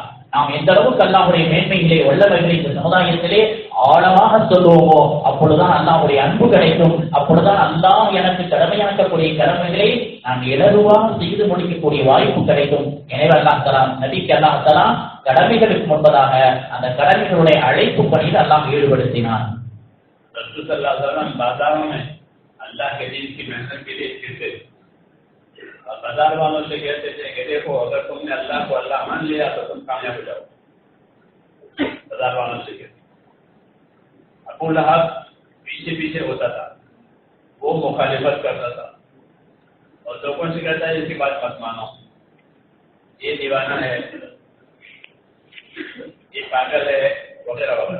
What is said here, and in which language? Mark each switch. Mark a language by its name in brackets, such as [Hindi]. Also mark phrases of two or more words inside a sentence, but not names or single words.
[Tamil] நாம் எந்த அளவுக்கு அல்லாஹ்வுடைய மேன்மைகளை, வல்லமைகளை இந்த சமுதாயத்திலே ஆழமாக சொல்லுவோமோ அப்பொழுதுதான் அல்லாஹ்வுடைய அன்பு கிடைக்கும். அப்பொழுதுதான் அல்லாஹ் எனக்கு கடமையாக்கக்கூடிய கடமைகளை நான் இலகுவாக செய்து முடிக்கக்கூடிய வாய்ப்பு கிடைக்கும். எனவே அல்லாஹ் தஆலா நபிக்கு அல்லாஹ் தஆலா கடமைகளுக்கு முன்பதாக அந்த கடமைகளுடைய அழைப்பு பணியில் அல்லாஹ் ஈடுபடுத்தினான். [Hindi] रसूल [Arabic] صلى الله عليه وسلم [Hindi] बाजारों में अल्लाह के दीन की मेहनत के लिए फिरते और बाजार वालों से कहते थे कि देखो, अगर तुमने अल्लाह को अल्लाह मान लिया तो तुम कामयाब हो जाओ। बाजार वालों से कहते। अबू लहब पीछे पीछे होता था, वो मुखालिफत करता था और लोगों से कहता है इसकी बात मत मानो, ये दीवाना है, ये पागल है, वगैरह वगैरह।